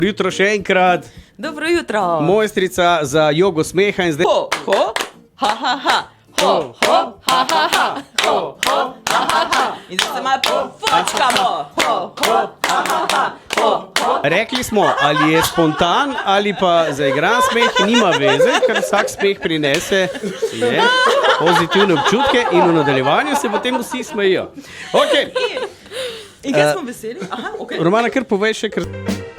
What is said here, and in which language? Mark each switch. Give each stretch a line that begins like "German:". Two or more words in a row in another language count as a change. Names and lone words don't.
Slovenian: Jutro še enkrat. Dobro jutro. Mojstrica za jogo smeha in zdaj... Ho, ho, ha, ha, ha. Ho, ho, ha, ha, ha. Ho, ho, ha, ha, ha. In zdaj se malo pofočkamo. Ho, ho, ha, ha, ha. Ho, ho. Rekli smo, ali je spontan ali pa zaigran smeh, nima veze, ker vsak smeh prinese pozitivne občutke in v nadaljevanju se potem vsi smejijo. Okay. In kaj smo veseli? Aha, okej. Romana, kar povej še, ker...